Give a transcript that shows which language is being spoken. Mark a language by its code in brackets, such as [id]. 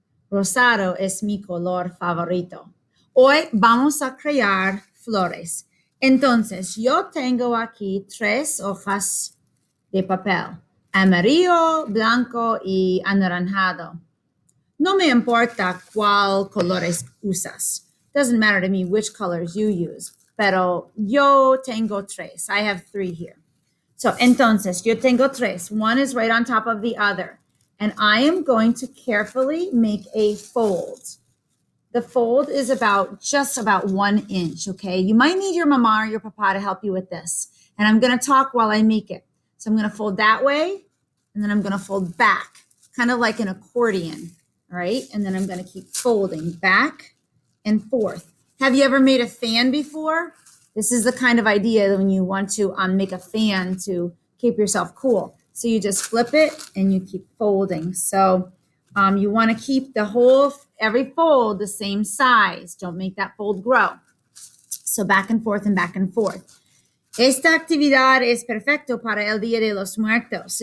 [es] Rosado es mi color favorito. Hoy vamos a crear flores. Entonces, yo tengo aquí 3 hojas de papel, amarillo, blanco y anaranjado. No me importa cuál colores usas. [en] Doesn't matter to me which colors you use. [es] Pero yo tengo 3. [en] I have 3 here. So, [es] entonces, yo tengo 3. [en] One is right on top of the other. And I am going to carefully make a fold. The fold is just about 1 inch, okay? You might need your mama or your papa to help you with this. And I'm going to talk while I make it. So I'm going to fold that way, and then I'm going to fold back, kind of like an accordion, all right? And then I'm going to keep folding back and forth. Have you ever made a fan before? This is the kind of idea when you want to make a fan to keep yourself cool. So you just flip it and you keep folding. So you want to keep every fold the same size. Don't make that fold grow. So back and forth and back and forth. [es] Esta actividad es perfecto para el Día de los Muertos.